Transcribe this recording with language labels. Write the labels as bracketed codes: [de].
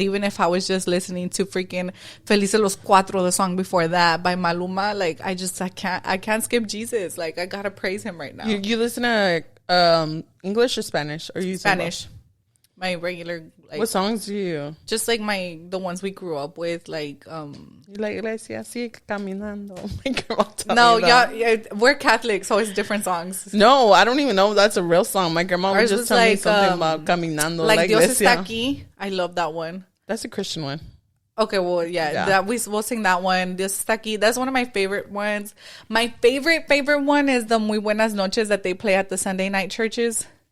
[en] Even if I was just listening to freaking Felices los Cuatro, the song before that by Maluma, like I can't skip Jesus. Like I gotta praise him right now. You listen to English or Spanish? Or you Spanish? My regular, like, what songs do you? Just like the ones we grew up with, like [es] La iglesia sigue caminando. [en] No, yeah, we're Catholic, so it's different songs. No, I don't even know if that's a real song. My grandma was just telling me something about caminando. Like Dios está aquí. I love that one. That's a Christian one. Okay, well, yeah. That we'll sing that one. Dios está aquí. That's one of my favorite ones. My favorite one is the Muy Buenas Noches that they play at the Sunday night churches.